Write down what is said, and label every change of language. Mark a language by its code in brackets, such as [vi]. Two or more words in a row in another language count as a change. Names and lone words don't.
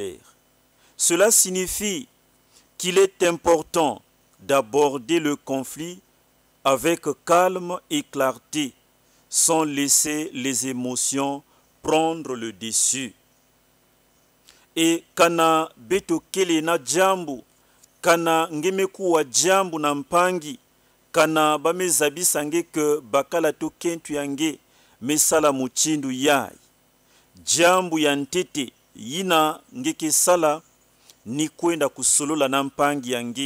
[fr] » Cela signifie qu'il est important d'aborder le conflit avec calme et clarté, sans laisser les émotions prendre le dessus. [ktu] Et kana beto kele na jambu, kana ngemeku wa jambu na mpangi, kana bamezabisa nge ke bakala to kentu yange mesala muchindu yai. Jambu ya ntete yina ngeke sala ni kwenda kusolola na mpangi yange.